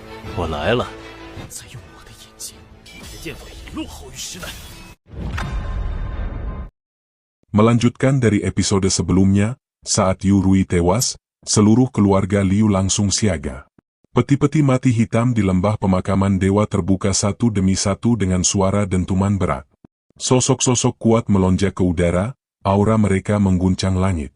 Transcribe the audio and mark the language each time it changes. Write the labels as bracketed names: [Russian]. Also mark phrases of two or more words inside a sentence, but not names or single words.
[Chinese] 我来了。再用我的眼睛，你的剑法已落后于时代。 [Indonesian] Melanjutkan dari episode sebelumnya, saat Yu Rui tewas, seluruh keluarga Liu langsung siaga. Peti-peti mati hitam di lembah pemakaman dewa terbuka satu demi satu dengan suara dentuman berat. Sosok-sosok kuat melonjak ke udara, aura mereka mengguncang langit.